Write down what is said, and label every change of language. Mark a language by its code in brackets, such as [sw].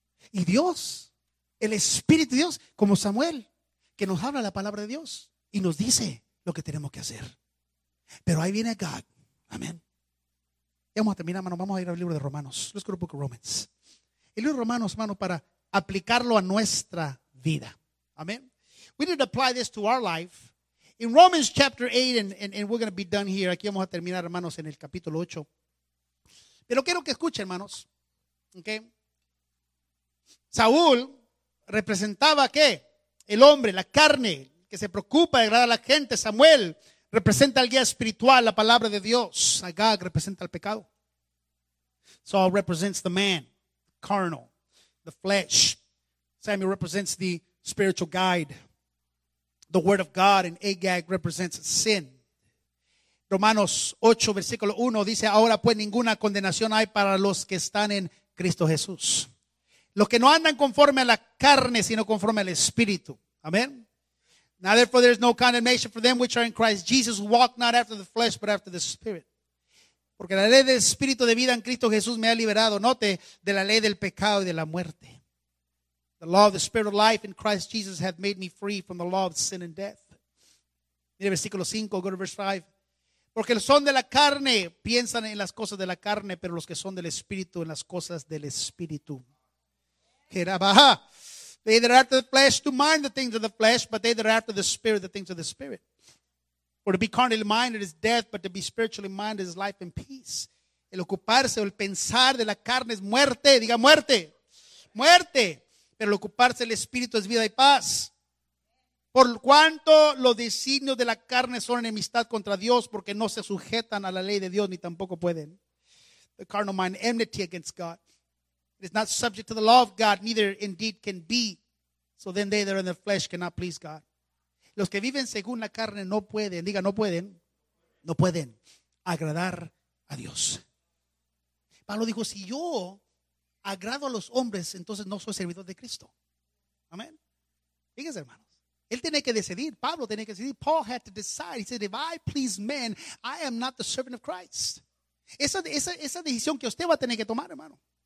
[es] Y Dios, el Espíritu de Dios, como Samuel, que nos habla la palabra de Dios y nos dice lo que tenemos que hacer. Pero ahí viene God. Amén. Ya vamos a terminar, hermano. Vamos a ir al libro de Romanos. [en] Let's go to the book of Romans. [es] El libro de Romanos, hermano, para aplicarlo a nuestra vida. Amén. [en] We need to apply this to our life. In Romans chapter 8, and we're going to be done here. [es] Aquí vamos a terminar, hermanos, en el capítulo 8. Pero quiero que escuchen, hermanos. Okay. Saúl representaba, ¿qué? El hombre, la carne, que se preocupa de agradar a la gente. Samuel representa al guía espiritual, la palabra de Dios. Agag representa el pecado. [en] Saul represents the man, carnal, the flesh. Samuel represents the spiritual guide, the word of God, and Agag represents sin. [es] Romanos 8, versículo 1 dice: ahora pues ninguna condenación hay para los que están en Cristo Jesús. Los que no andan conforme a la carne, sino conforme al Espíritu. Amén. [en] Now therefore there is no condemnation for them which are in Christ Jesus, who walk not after the flesh, but after the Spirit. [es] Porque la ley del Espíritu de vida en Cristo Jesús me ha liberado, note, de la ley del pecado y de la muerte. [en] The law of the Spirit of life in Christ Jesus hath made me free from the law of sin and death. [es] Mira versículo 5, [en] go to verse 5. [es] Porque los que son de la carne piensan en las cosas de la carne, pero los que son del Espíritu en las cosas del Espíritu. [en] They that are after the flesh do mind the things of the flesh, but they that are after the Spirit the things of the Spirit. For to be carnally minded is death, but to be spiritually minded is life and peace. [es] El ocuparse o el pensar de la carne es muerte, diga muerte, muerte. Pero el ocuparse del Espíritu es vida y paz. Por cuanto los designios de la carne son enemistad contra Dios, porque no se sujetan a la ley de Dios ni tampoco pueden. [en] The carnal mind, enmity against God. It is not subject to the law of God, neither indeed can be. So then they that are in the flesh cannot please God. [es] Los que viven según la carne no pueden, diga no pueden, no pueden agradar a Dios. Pablo dijo, si yo agrado a los hombres, entonces no soy servidor de Cristo. Amén. Fíjense, hermanos. Él tenía que decidir, Pablo tenía que decidir. [en] Paul had to decide. He said, if I please men, I am not the servant of Christ. [es] Esa decisión que usted va a tener que tomar, hermano.